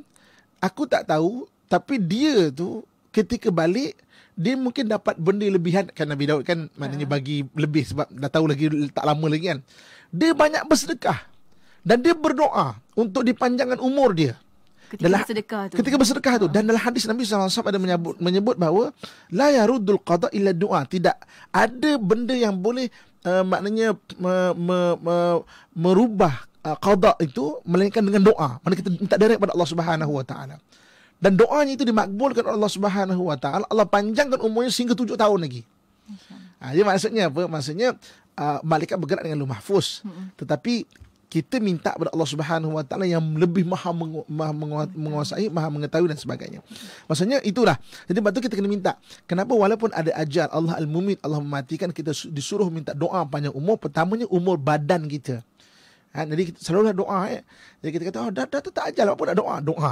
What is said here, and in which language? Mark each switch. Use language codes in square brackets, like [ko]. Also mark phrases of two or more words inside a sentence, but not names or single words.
[ms] Aku tak tahu, tapi dia tu ketika balik, dia mungkin dapat benda lebihan. Kan Nabi Daud kan maknanya bagi lebih sebab dah tahu lagi tak lama lagi kan. Dia banyak bersedekah dan dia berdoa untuk dipanjangkan umur dia. Ketika bersedekah tu. Dan dalam hadis Nabi SAW ada menyebut bahawa [ar] لا يرد القضاء إلا الدعاء. [ms] Tidak ada benda yang boleh maknanya merubah qada itu melainkan dengan doa. Mana kita minta direct pada Allah [ar] سبحانه وتعالى. [ms] Dan doanya itu dimakbulkan oleh Allah [ar] سبحانه وتعالى. [ms] Allah panjangkan umurnya sehingga 7 tahun lagi. Jadi maksudnya apa? Maksudnya malaikat bergerak dengan [ar] اللوح المحفوظ. [ms] Tetapi kita minta kepada Allah [ar] سبحانه وتعالى [ms] yang lebih maha menguasai, maha mengetahui dan sebagainya. Maksudnya itulah. Jadi sebab tu kita kena minta. Kenapa walaupun ada ajal Allah Al-Mumit, Allah mematikan, kita disuruh minta doa panjang umur. Pertamanya umur badan kita. Jadi kita selalulah doa. Jadi kita kata, dah tak ajal apa nak doa.